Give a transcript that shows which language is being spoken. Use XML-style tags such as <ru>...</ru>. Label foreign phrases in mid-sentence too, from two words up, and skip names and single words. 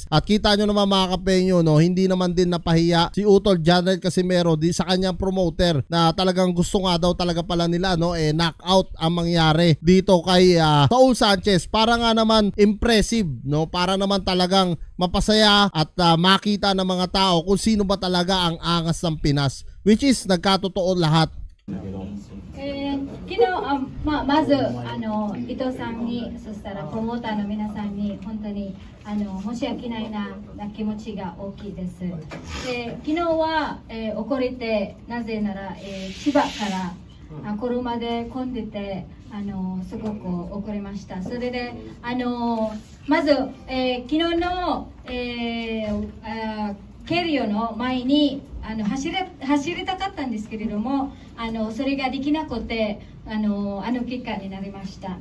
<tl>At kita nyo naman mga kapenyo no, hindi naman din napahiya si Utol Janrel Casimero di sa kanyang promoter na talagang gusto nga daw talaga pala nila no knockout ang mangyari dito kay Saul Sanchez para nga naman impressive no, para naman talagang mapasaya at makita ng mga tao kung sino ba talaga ang angas ng Pinas,</tl> <en>which is</en> <tl>nagkatotoo lahat.</tl> <ja>昨日まず伊藤さんに、そしたらプロモーターの皆さんに本当に申し訳ないな気持ちが大きいです。昨日は、怒れて、なぜなら、千葉から車で混んでてすごく怒りました。それでまず、昨日の、ケリオの前に走りたかったんですけれどもそれができなくて結果になりました。</ja>